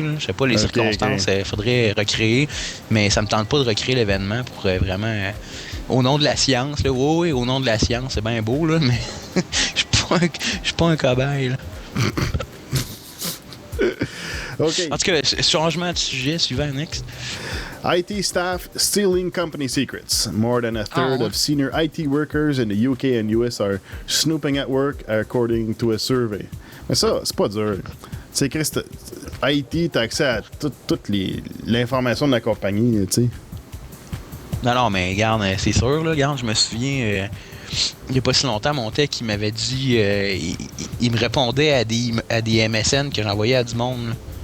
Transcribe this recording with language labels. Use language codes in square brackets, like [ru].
[fr] Là. Je sais pas les circonstances. Il faudrait recréer. Mais ça me tente pas de recréer l'événement pour vraiment. Au nom de la science, là. Oui, au nom de la science, c'est bien beau, là, mais je suis pas un cobaye, là. Okay. En tout cas, changement de sujet, suivant, next. [en] IT staff stealing company secrets. More than a third of senior IT workers in the UK and US are snooping at work, according to a survey. [fr] Mais ça, c'est pas dur. Tu sais, Chris, IT, t'as accès à toute l'information de la compagnie, tu sais. Non, mais regarde, c'est sûr, là. Regarde, je me souviens, il n'y a pas si longtemps, mon tech, il m'avait dit, il me répondait à des MSN que j'envoyais à du monde, là.